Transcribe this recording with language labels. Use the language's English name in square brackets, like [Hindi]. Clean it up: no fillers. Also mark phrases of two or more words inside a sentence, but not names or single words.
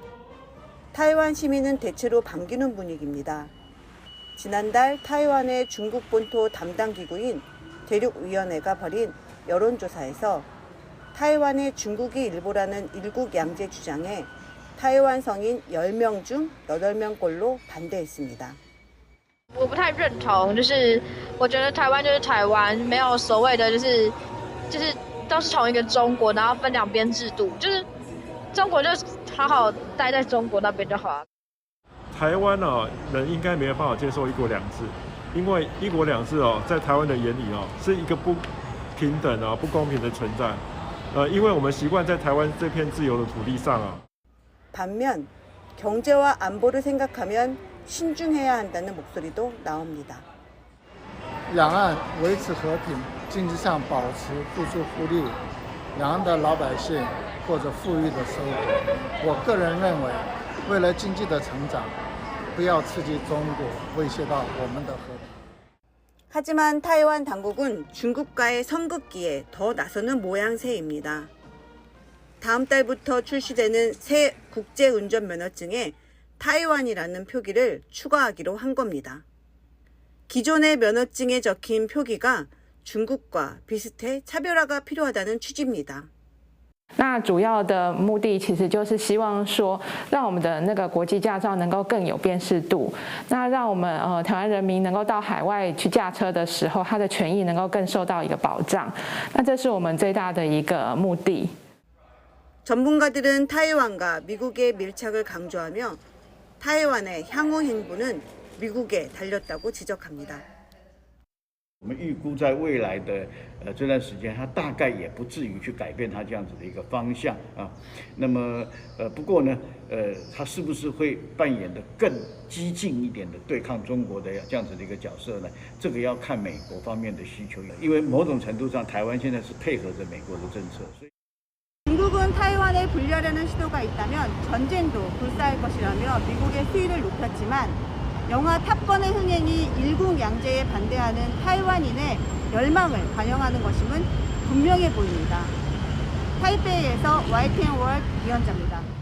[Korean] 타이완 시민은 대체로 반기는 분위기입니다. 지난달 타이완의 중국 본토 담당 기구인 대륙위원회가 벌인 여론조사에서 타이완의 중국이 일부라는 일국양제 주장에 타이완 성인 10명 중 8명꼴로 반대했습니다. [Chinese] 我不太认同，就是我觉得台湾就是台湾，没有所谓的就是都是同一个中国，然后分两边制度，就是中国就好好待在中国那边就好了。台湾人应该没有办法接受一国两制，因为一国两制在台湾的眼里是一个不平等不公平的存在，因为我们习惯在台湾这片自由的土地上 [Korean] 반면 경제와 안보를 생각하면 신중해야 한다는 목소리도 나옵니다. [Chinese] 两岸维持和平，经济上保持互助互利，两岸的老百姓过着富裕的生活。我个人认为，为了经济的成长，不要刺激中国，威胁到我们的和平。 [Korean] 하지만 타이완 당국은 중국과의 선긋기에 더 나서는 모양새입니다. 다음 달부터 출시되는 새 국제운전면허증에 타이완이라는 표기를 추가하기로 한 겁니다. 기존의 면허증에 적힌 표기가 중국과 비슷해 차별화가 필요하다는 취지입니다. [Chinese] 那主要的目的其实就是希望说，让我们的那个国际驾照能够更有辨识度，那让我们台湾人民能够到海外去驾车的时候，他的权益能够更受到一个保障。那这是我们最大的一个目的。 [Korean] 전문가들은 타이완과 미국의 밀착을 강조하며 타이완의 향후 행보는 미국에 달렸다고 지적합니다. [Chinese] 我们预估在未来的这段时间，它大概也不至于去改变它这样子的一个方向啊。那么不过呢，它是不是会扮演的更激进一点的对抗中国的这样子的一个角色呢？这个要看美国方面的需求，因为某种程度上，台湾现在是配合着美国的政策，所以。 [Korean] 중국은 타이완을 분리하려는 시도가 있다면 전쟁도 불사할 것이라며 미국의 수위를 높였지만 영화 탑건의 흥행이 일국양제에 반대하는 타이완인의 열망을 반영하는 것임은 분명해 보입니다. 타이페이에서 YTN-월드 이현자입니다.